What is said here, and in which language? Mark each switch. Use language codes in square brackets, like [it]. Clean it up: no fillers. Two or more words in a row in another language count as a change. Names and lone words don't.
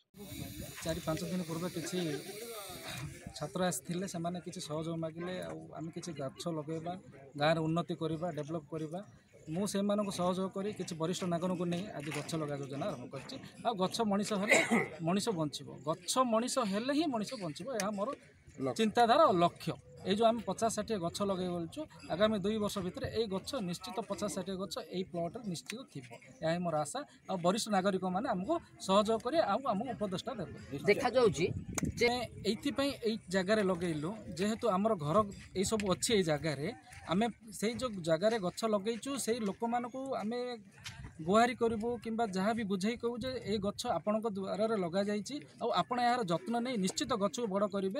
[or] 4-5 ଦିନ ପୂର୍ବେ କିଛି ଛାତ୍ର ଆସିଥିଲେ, ସେମାନେ କିଛି ସହଯୋଗ ମାଗିଲେ, ଆଉ ଆମେ କିଛି ଗଛ ଲଗାଇବା, ଗାଁରେ ଉନ୍ନତି କରିବା, ଡେଭଲପ୍ କରିବା। ମୁଁ ସେମାନଙ୍କୁ ସହଯୋଗ କରି କିଛି ବରିଷ୍ଠ ନାଗରିକଙ୍କୁ ନେଇ ଆଜି ଗଛ ଲଗା ଯୋଜନା ଆରମ୍ଭ କରିଛି। ଆଉ ଗଛ ମଣିଷ ହେଲେ ମଣିଷ ବଞ୍ଚିବ, ଗଛ ମଣିଷ ହେଲେ ହିଁ ମଣିଷ ବଞ୍ଚିବ, ଏହା ମୋର ଚିନ୍ତାଧାରା ଓ ଲକ୍ଷ୍ୟ। ଏଇ ଯେ ଆମେ 50-60 ଗଛ ଲଗାଇ ବଳଛୁ, ଆଗାମୀ 2 ବର୍ଷ ଭିତରେ ଏଇ ଗଛ ନିଶ୍ଚିତ 50-60 ଗଛ ଏଇ ପ୍ଲଟେ ନିଶ୍ଚିତ ଥିବ, ଏହା ମୋର ଆଶା। ଆଉ ବରିଷ୍ଠ ନାଗରିକମାନେ ଆମକୁ ସହଯୋଗ କରି ଆଉ ଆମକୁ ଉପଦେଷ୍ଟା ଦେବେ। ଦେଖାଯାଉଛି ଯେ ଏଇଥିପାଇଁ ଏଇ ଜାଗାରେ ଲଗେଇଲୁ, ଯେହେତୁ ଆମର ଘର ଏଇସବୁ ଅଛି ଏଇ ଜାଗାରେ, ଆମେ ସେଇ ଯେଉଁ ଜାଗାରେ ଗଛ ଲଗେଇଛୁ ସେଇ ଲୋକମାନଙ୍କୁ ଆମେ ଗୁହାରି କରିବୁ କିମ୍ବା ଯାହା ବି ବୁଝେଇ କହିବୁ ଯେ ଏଇ ଗଛ ଆପଣଙ୍କ ଦ୍ୱାରରେ ଲଗାଯାଇଛି ଆଉ ଆପଣ ଏହାର ଯତ୍ନ ନେଇ ନିଶ୍ଚିତ ଗଛକୁ ବଡ଼ କରିବେ।